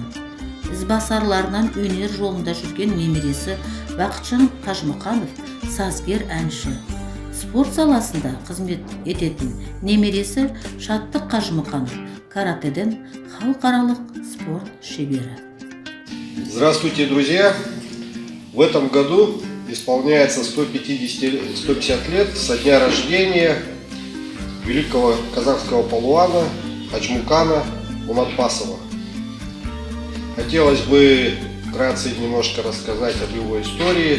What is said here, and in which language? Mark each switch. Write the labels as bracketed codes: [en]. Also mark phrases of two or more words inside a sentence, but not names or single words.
[kk] Ізбасарларынан өнер жолында жүрген немересі Бақытжан Қажымұқанов сазгер әнші. Спорт саласында қызмет ететін немересі Шаттық Қажымұқанов каратэден халықаралық спорт шебері. [ru] Здравствуйте, друзья! В этом году исполняется 150 лет со дня рождения великого казахского палуана Қажымұқана Мұңайтпасова. Хотелось бы вкратце немножко рассказать об его истории.